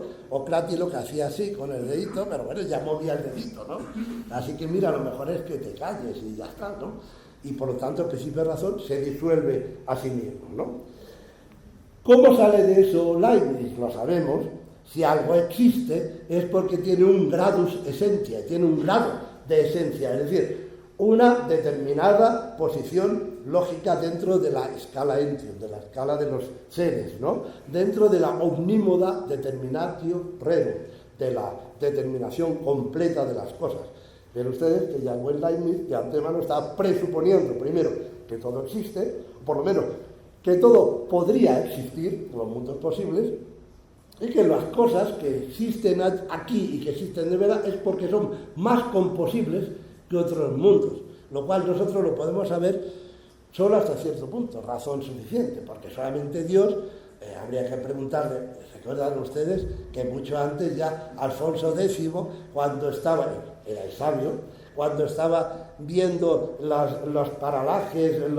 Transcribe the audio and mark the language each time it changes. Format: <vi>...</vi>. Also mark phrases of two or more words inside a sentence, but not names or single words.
<es>O Crati lo que hacía así con el dedito, pero bueno, ya movía el dedito, ¿no? Así que mira, lo mejor es que te calles y ya está, ¿no? Y por lo tanto el principio de razón se disuelve a sí mismo, ¿no? ¿Cómo sale de eso Leibniz? Lo sabemos. Si algo existe es porque tiene un</es> <la>gradus essentia,</la> <es>tiene un grado de esencia, es decir, una determinada posición lógica dentro de la escala entium, de la escala de los seres, ¿no? Dentro de la omnímoda</es> <la>determinatio rerum,</la> <es>de la determinación completa de las cosas. Pero ustedes, que Jan Leibniz de antemano está presuponiendo, primero, que todo existe, o por lo menos que todo podría existir, en los mundos posibles, y que las cosas que existen aquí y que existen de verdad es porque son más composibles que otros mundos, lo cual nosotros lo podemos saber solo hasta cierto punto, razón suficiente, porque solamente Dios, habría que preguntarle, ¿recuerdan ustedes que mucho antes ya Alfonso X, cuando estaba, era el sabio, cuando estaba viendo los paralajes,</es>